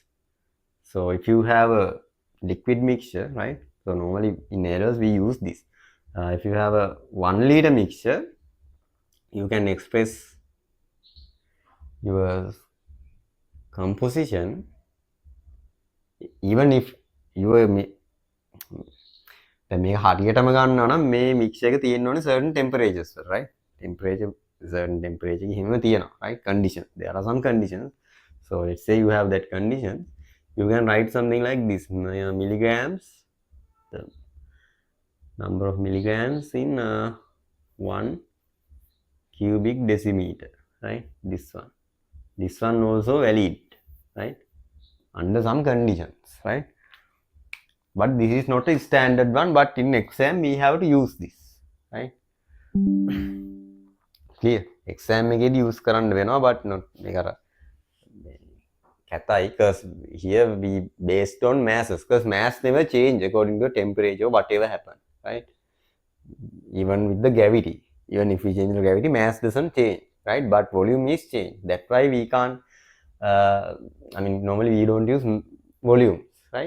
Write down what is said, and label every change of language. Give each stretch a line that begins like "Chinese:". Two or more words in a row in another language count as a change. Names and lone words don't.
English: So if you have a liquid mixture, right? So normally in errors we use this. If you have a 1 liter mixture, you can express your composition even if your
Sinhala: දැන් මේක හරියටම ගන්නවා නම් මේ මික්ස් එක තියෙන්න ඕනේ
English: certain temperatures, right? Temperature, certain temperature
Sinhala: එහෙම තියෙනවා,
English: right? Condition, there are some conditions. So let's say you have that condition, you can write something like this: milligrams, the number of milligrams in 1 cubic decimeter, right? This one also valid, right, under some conditions, right? But this is not a standard one, but in exam we have to use this, right?
Sinhala: Clear? Exam එකේදී use කරන්න වෙනවා,
English: but not
Sinhala: මේක අර කැතයි,
English: because here we based on masses, because mass never change according to temperature, whatever happen, right? Even with the gravity, even if we change the gravity, mass doesn't change, right? But volume is changed. That's why we can't I mean normally we don't use volumes, right?